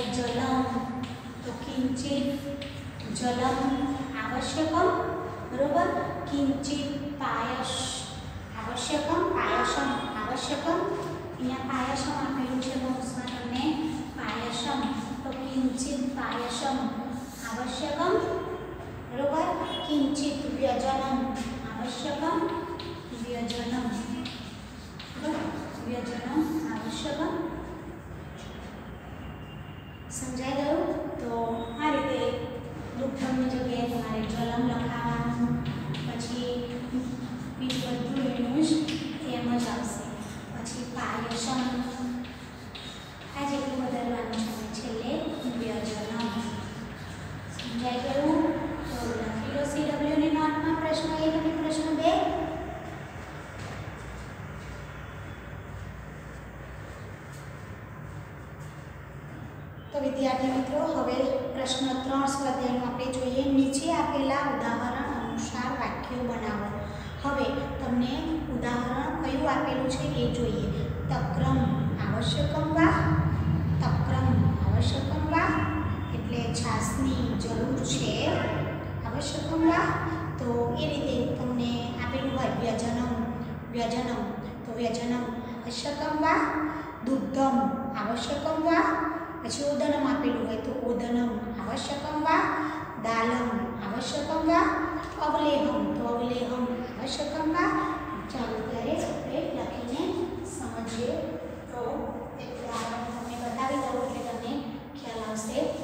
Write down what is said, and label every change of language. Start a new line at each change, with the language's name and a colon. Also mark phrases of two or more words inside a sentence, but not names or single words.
Sanskrit: जलम, तो किंचित जलम आवश्यकम बरोबर किंचित पायस आवश्यकम पायसम आवश्यकम
Gujarati: અહીંયા પાયસમ આપેલું છે કૌંસમાં તમને
Sanskrit: पायसम, तो किंचित पायसम आवश्यकम बरोबर किंचित व्यजनम आवश्यकम व्यजनम व्यजनम आवश्यकम।
Gujarati: સમજાઈ ગયું? તો આ રીતે દુગ્ધમની જગ્યાએ તમારે જલમ લખવાનું, પછી બીજું બધું એનું જ એમ જ આવશે। પછી પાયસમ આ जेटલું બદલવાનું છે, છેલ્લે વ્યજનમ। સમજાઈ ગયું? તો લખી લો CW ની નોટમાં પ્રશ્ન 1 અને પ્રશ્ન 2। તો વિદ્યાર્થી મિત્રો હવે પ્રશ્ન 3 સ્વાધ્યાયનું આપણે જોઈએ। નીચે આપેલા ઉદાહરણ અનુસાર વાક્યો બનાવો। હવે તમને ઉદાહરણ કયું આપેલું છે એ જોઈએ।
Sanskrit: तक्रम आवश्यकम वा तक्रम आवश्यकम वा
Gujarati: એટલે છાસની જરૂર છે
Sanskrit: आवश्यकम वा,
Gujarati: તો એ રીતે તમને આપેલું હોય
Sanskrit: व्यजनम व्यजनम, तो व्यजनम आवश्यकम वा दुग्धम आवश्यकम वा,
Gujarati: પછી ઓદનમ આપેલું હોય તો
Sanskrit: ओदनम् आवश्यकम् वा, दालम् आवश्यकम् वा, अवलेहम् तो अवलेहम् आवश्यकम् वा।
Gujarati: ચાલો ત્યારે આપણે લખીને સમજીએ। તો એક ઉદાહરણ તમને બતાવી દઉં એટલે તમને ખ્યાલ આવશે।